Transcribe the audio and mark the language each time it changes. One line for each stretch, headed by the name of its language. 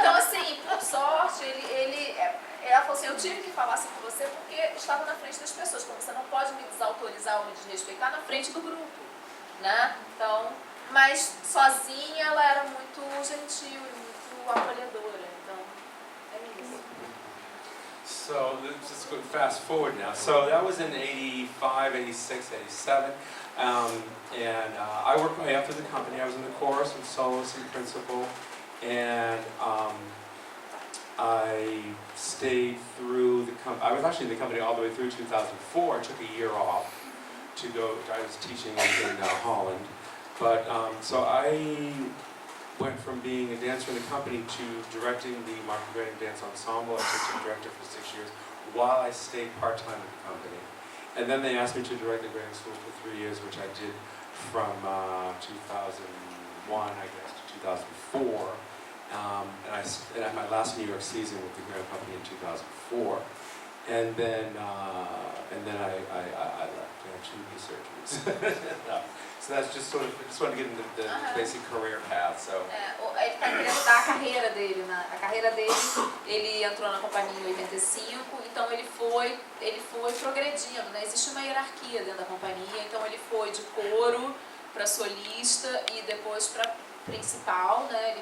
Portuguese: Então, assim, por sorte, ela falou assim, eu tive que falar assim com você porque estava na frente das pessoas. Como você não pode me desautorizar ou me desrespeitar na frente do grupo, né? Então, mas sozinha ela era muito gentil e muito acolhedora. Então, é isso.
English: So let's just go fast forward now. So that was in 85, 86, 87. I worked my way up through the company. I was in the chorus with soloist and principal. And I stayed through the company. I was actually in the company all the way through 2004. I took a year off to go. I was teaching in Holland. But so I went from being a dancer in the company to directing the Martha Graham Dance Ensemble. I was assistant director for 6 years while I stayed part-time with the company. And then they asked me to direct the Graham School for 3 years, which I did from 2001, I guess, to 2004. And I had my last New York season with the Graham Company in 2004. And then I left. I had 2 knee surgeries. No. So that's just sort of, I just wanted to get into the basic career path. So.
Portuguese: Ele está querendo dar a carreira dele, né? A carreira dele, ele entrou na companhia em 85, então ele foi progredindo, né? Existe uma hierarquia dentro da companhia, então ele foi de coro para solista e depois para principal, né?